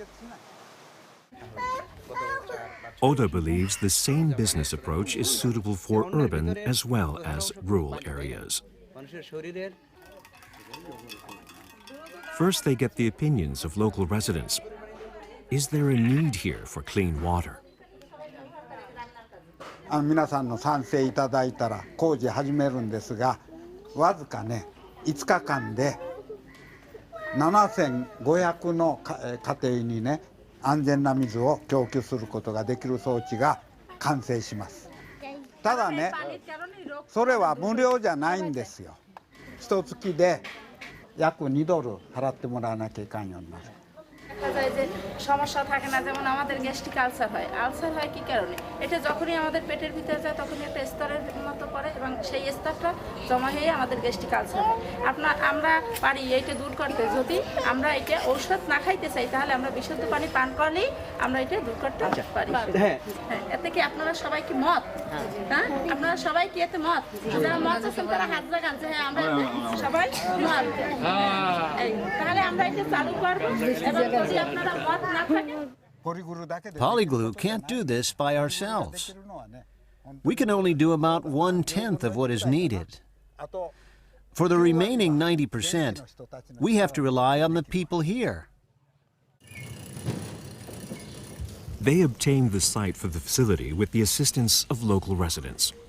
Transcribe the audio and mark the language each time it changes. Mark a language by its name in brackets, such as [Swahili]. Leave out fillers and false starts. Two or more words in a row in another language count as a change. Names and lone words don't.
[English] Oda believes the same business approach is suitable for urban as well as rural areas. First, they get the opinions of local residents. Is there a need here for clean water? [Japanese] 皆さんの賛成いただいたら工事始めるんですが、わずかね5日間で7500の家庭にね安全な水を供給することができる装置が完成します。ただね、それは無料じゃないんですよ。1月で約2ドル払ってもらわなきゃいかんようになる。 [Bangla] দেখা যায় যে সমস্যা থাকে না, যেমন আমাদের [English] gastric ulcer [Bangla] হয় কি কারণে, এটা যখনই আমাদের পেটের ভিতরে যায় তখনই একটা স্তরের মতো পড়ে এবং সেই স্তরটা জমা হয়ে আমাদের [English] gastric ulcer [Bangla] হয়। আমরা পারি এইটা দূর করতে, যদি আমরা এটা ঔষধ না খাইতে চাই তাহলে আমরা বিশুদ্ধ পানি পান করলেই আমরা এটা দূর করতে পারি। হ্যাঁ, এতে কি আপনারা সবাই কি মত? হ্যাঁ, আপনারা সবাই কি এতে মত? যারা মত আছেন তারা হাত জাগান যে হ্যাঁ আমরা সবাই মত। তাহলে আমরা এটা চালু করব এবং [English] Polyglue can't do this by ourselves. We can only do about 1/10 of what is needed. For the remaining 90%, we have to rely on the people here. They obtained the site for the facility with the assistance of local residents.